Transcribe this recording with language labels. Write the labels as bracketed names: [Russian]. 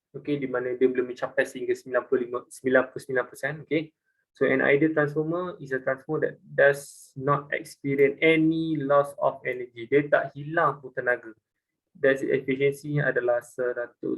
[Malay] Okay, di mana dia boleh mencapai sehingga 99%. [English] Okay, so an ideal transformer is a transformer that does not experience any loss of energy. [Malay] Dia tak hilang pun tenaga. Dan efisiensinya adalah 100%.